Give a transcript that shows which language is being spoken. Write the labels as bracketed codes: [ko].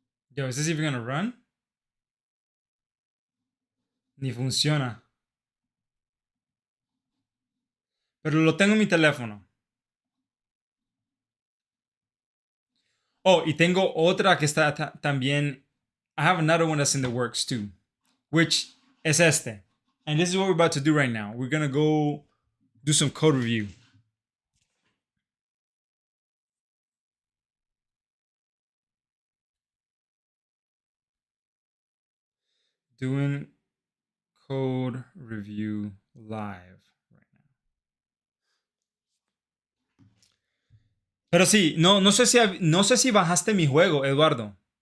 [en] Yo, ¿is this even gonna run? [es] Ni funciona. Pero lo tengo en mi teléfono. Oh, y tengo otra que está también. [en] I have another one that's in the works too, which [es] es este. [en] And this is what we're about to do right now. We're gonna go do some code review. Doing code review live right now. [es] Pero sí, no sé si bajaste mi juego, Eduardo.